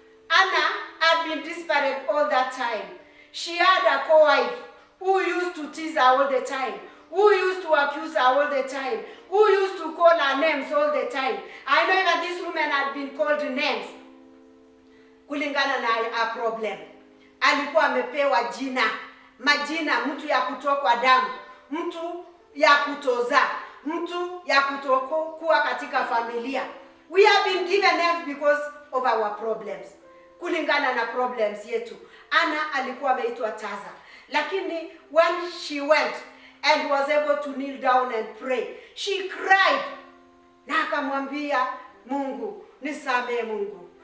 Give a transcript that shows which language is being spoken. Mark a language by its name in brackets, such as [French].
[English] Anna had been disparate all that time. She had a co-wife who used to tease her all the time, who used to accuse her all the time, who used to call her names all the time. I know that this woman had been called names [Swahili] kulingana na [English] her problem. [Swahili] Alikuwa amepewa majina, mtu ya kutokwa damu, mtu ya kutoza, mtu ya kutokuwa katika familia. [English] We have been given names because of our problems. [Swahili] Kulingana na [English] problems [Swahili] yetu. Anna alikuwa ameitwa Taza. Lakini [English] when she went and was able to kneel down and pray, she cried. [Swahili] Na akamwambia Mungu, nisamehe Mungu.